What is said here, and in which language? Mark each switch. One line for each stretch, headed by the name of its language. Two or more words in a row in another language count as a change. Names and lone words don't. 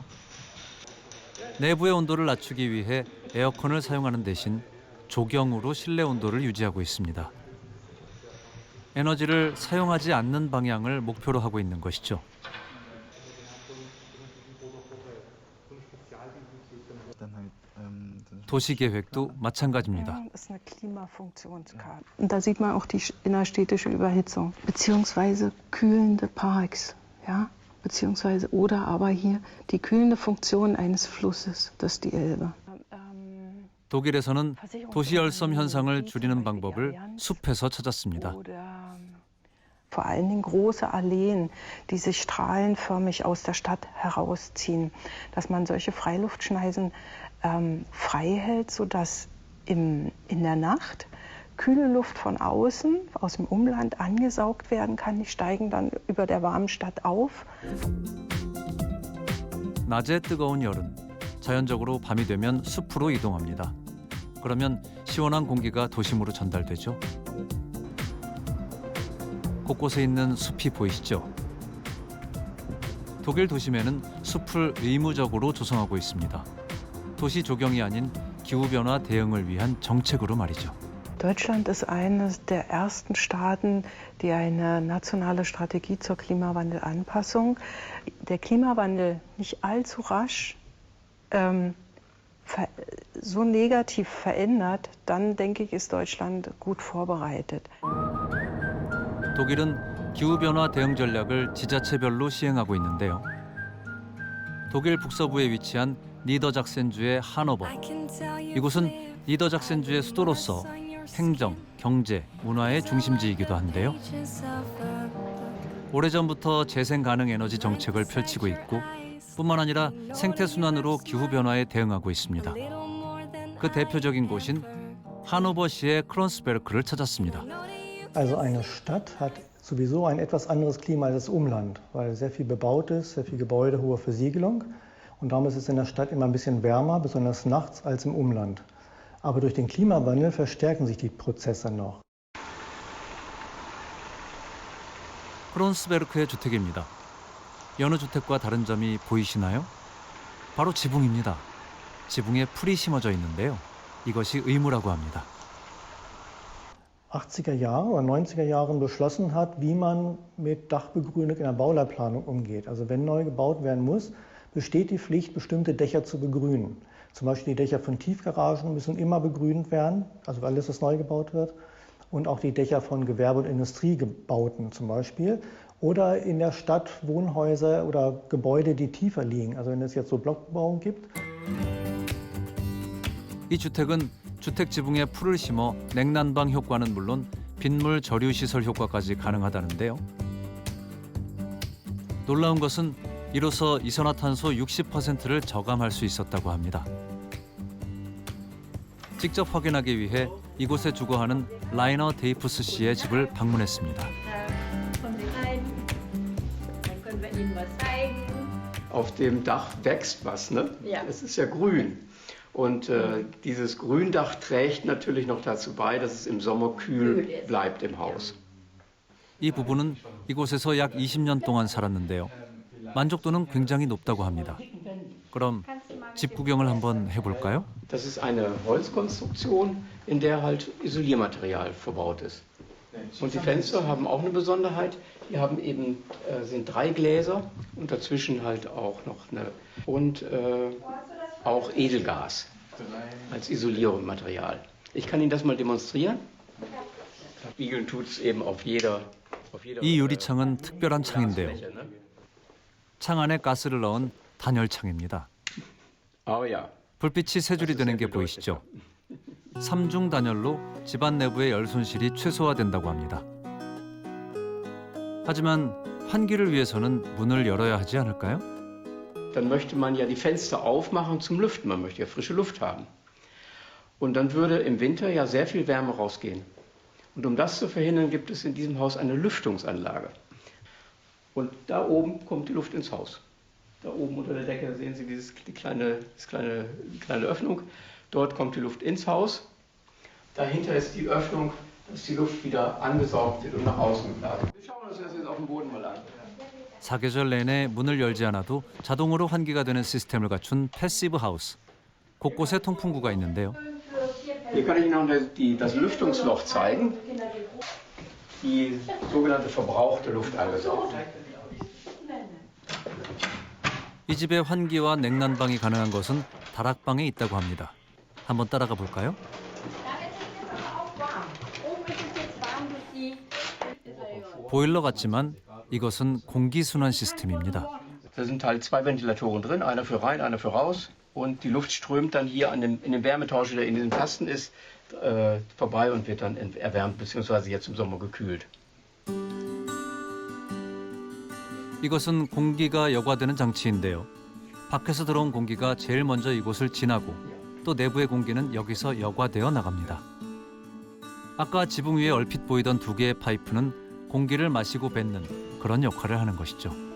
Korean: 내부의 온도를 낮추기 위해 에어컨을 사용하는 대신 조경으로 실내 온도를 유지하고 있습니다. 에너지를 사용하지 않는 방향을 목표로 하고 있는 것이죠. 도시계획도 마찬가지입니다.
German: Das ist eine Klimafunktionskarte. Und da sieht man auch die innerstädtische Überhitzung, beziehungsweise kühlende Parks, ja, beziehungsweise oder aber hier die kühlende Funktion eines Flusses, das ist die Elbe.
Korean: 독일에서는 도시열섬 현상을 줄이는 방법을 숲에서 찾았습니다.
German: Vor allen Dingen große Alleen, die sich strahlenförmig aus der Stadt herausziehen, dass man solche Freiluftschneisen frei hält, sodass in der Nacht kühle Luft von außen, aus dem Umland angesaugt werden kann. Die steigen dann über der warmen Stadt auf.
Korean: 낮에 뜨거운 여름, 자연적으로 밤이 되면 숲으로 이동합니다. 그러면 시원한 공기가 도심으로 전달되죠. 곳곳에 있는 숲이 보이시죠? 독일 도심에는 숲을 의무적으로 조성하고 있습니다. 도시 조경이 아닌 기후변화 대응을 위한 정책으로 말이죠.
German: Deutschland ist eines der ersten Staaten, die eine nationale Strategie zur Klimawandelanpassung. Der Klimawandel nicht allzu rasch so negativ verändert, dann denke ich, ist Deutschland gut vorbereitet.
Korean: 독일은 기후변화 대응 전략을 지자체별로 시행하고 있는데요. 독일 북서부에 위치한 니더작센주의 하노버. 이곳은 니더작센주의 수도로서 행정, 경제, 문화의 중심지이기도 한데요. 오래전부터 재생 가능 에너지 정책을 펼치고 있고 뿐만 아니라 생태순환으로 기후변화에 대응하고 있습니다. 그 대표적인 곳인 하노버시의 크론스베르크를 찾았습니다.
German: Also eine Stadt hat sowieso ein etwas anderes Klima als das Umland, weil sehr viel bebaut ist, sehr viel Gebäude, hohe Versiegelung. Und darum ist es in der Stadt immer ein bisschen wärmer, besonders nachts, als im Umland. Aber durch den Klimawandel verstärken sich die Prozesse noch.
Korean: 크론스베르크의 주택입니다. 여느 주택과 다른 점이 보이시나요? 바로 지붕입니다. 지붕에 풀이 심어져 있는데요. 이것이 의무라고 합니다.
German: 80er Jahre oder 90er Jahren beschlossen hat, wie man mit Dachbegrünung in der Bauleitplanung umgeht. Also wenn neu gebaut werden muss, besteht die Pflicht, bestimmte Dächer zu begrünen. Zum Beispiel die Dächer von Tiefgaragen müssen immer begrünt werden, also alles, was neu gebaut wird. Und auch die Dächer von Gewerbe- und Industriegebauten zum Beispiel. Oder in der Stadt Wohnhäuser oder Gebäude, die tiefer liegen. Also wenn es jetzt so Blockbebauung gibt.
Korean: 이 주택은 주택 지붕에 풀을 심어 냉난방 효과는 물론 빗물 저류 시설 효과까지 가능하다는데요. 놀라운 것은 이로써 이산화탄소 60%를 저감할 수 있었다고 합니다. 직접 확인하기 위해 이곳에 주거하는 라이너 데이프스 씨의 집을 방문했습니다.
German: Auf dem Dach wächst was, ne? Ja. Es ist ja grün. Und dieses Gründach trägt natürlich noch dazu bei, dass es im Sommer kühl bleibt im Haus.
Korean: 이 부부는 이곳에서 약 20년 동안 살았는데요. 만족도는 굉장히 높다고 합니다. 그럼 집 구경을 한번 해볼까요?
German: Das ist eine Holzkonstruktion, in der halt Isoliermaterial verbaut ist. Und die Fenster haben auch eine Besonderheit. Die haben eben, sind 3 Gläser und dazwischen halt auch noch auch Edelgas als Isolierungsmaterial. Ich kann Ihnen das mal demonstrieren. Spiegeln tut es eben auf jeder
Korean: 이 유리창은 특별한 창인데요. 창 안에 가스를 넣은 단열창입니다. 불빛이 세 줄이 되는 게 보이시죠? 3중 단열로 집안 내부의 열 손실이 최소화된다고 합니다. 하지만 환기를 위해서는 문을 열어야 하지 않을까요?
German: Dann möchte man ja die Fenster aufmachen zum Lüften. Man möchte ja frische Luft haben. Und dann würde im Winter ja sehr viel Wärme rausgehen. Und um das zu verhindern, gibt es in diesem Haus eine Lüftungsanlage. Und da oben kommt die Luft ins Haus. Da oben unter der Decke sehen Sie die kleine Öffnung. Dort kommt die Luft ins Haus. Dahinter ist die Öffnung, dass die Luft wieder angesaugt wird und nach außen geblasen. Wir schauen uns das jetzt auf dem Boden mal an.
Korean: 사계절 내내 문을 열지 않아도 자동으로 환기가 되는 시스템을 갖춘 패시브 하우스. 곳곳에 통풍구가 있는데요.
German: Hier kann ich Ihnen noch das Lüftungsloch zeigen. Die sogenannte verbrauchte Luft angesaugt.
Korean: 이 집에 환기와 냉난방이 가능한 것은 다락방에 있다고 합니다. 한번 따라가 볼까요? 보일러 같지만 이것은 공기순환 시스템입니다.
German: Da sind halt 2 Ventilatoren drin, einer für rein, einer für raus. Und die Luft strömt dann hier in den Wärmetauscher, der in diesem Kasten ist, vorbei und wird dann erwärmt bzw. jetzt im Sommer gekühlt.
Korean: 이것은 공기가 여과되는 장치인데요. 밖에서 들어온 공기가 제일 먼저 이곳을 지나고 또 내부의 공기는 여기서 여과되어 나갑니다. 아까 지붕 위에 얼핏 보이던 2개의 파이프는 공기를 마시고 뱉는 그런 역할을 하는 것이죠.